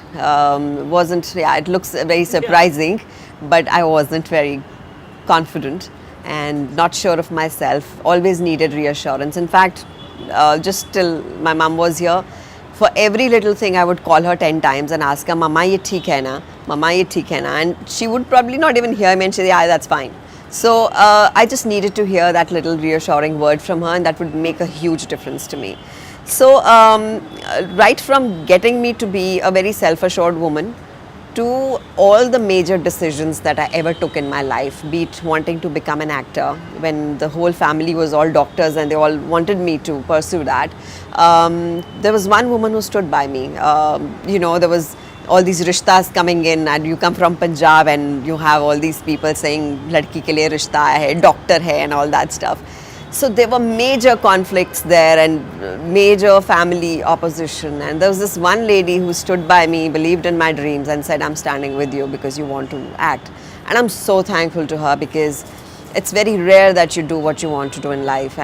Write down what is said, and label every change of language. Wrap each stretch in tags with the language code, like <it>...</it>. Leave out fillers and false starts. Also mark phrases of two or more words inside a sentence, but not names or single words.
<en>Wasn't, yeah, it looks very surprising, but I wasn't very confident and not sure of myself, always needed reassurance. In fact, just till my mom was here, for every little thing I would call her 10 times and ask her,</en> <hi>मामा, ये ठीक है ना? मामा, ये ठीक है ना?</hi> <en>And she would probably not even hear me and she'd say, yeah, that's fine. So I just needed to hear that little reassuring word from her, and that would make a huge difference to me. So, right from getting me to be a very self assured woman to all the major decisions that I ever took in my life, be it wanting to become an actor when the whole family was all doctors and they all wanted me to pursue that. There was one woman who stood by me. There was all these rishtas coming in, and you come from Punjab and you have all these people saying</en> <hi>लड़की के लिए रिश्ता है, डॉक्टर है,</hi> <en>and all that stuff. So there were major conflicts there and major family opposition. And there was this one lady who stood by me, believed in my dreams, and said, I'm standing with you because you want to act. And I'm so thankful to her, because it's very rare that you do what you want to do in life.</en>